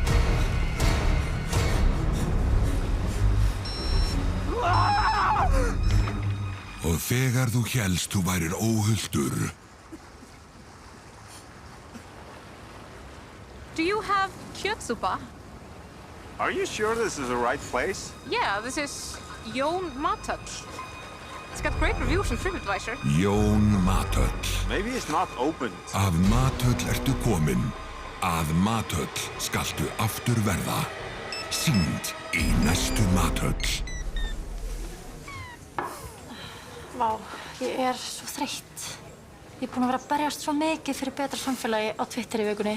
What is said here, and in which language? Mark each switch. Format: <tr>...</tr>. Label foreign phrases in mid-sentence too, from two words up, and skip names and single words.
<is>Og þegar þú hélst þú værir óhulltur.</is> <en>Do you have kjötsúpa? Are you sure this is the right place? Yeah, this is Jón Mathöll. It's got great reviews on TripAdvisor. Jón Mathöll. Maybe it's not open.</en> <is>Af Mathöll ertu kominn. Að Mathöll skaltu aftur verða. Sýnd í næstu Mathöll. Vá, ég er svo þreytt. Ég er búin að vera að berjast svo mikið fyrir betra samfélagi á Twitter í vikunni.</is>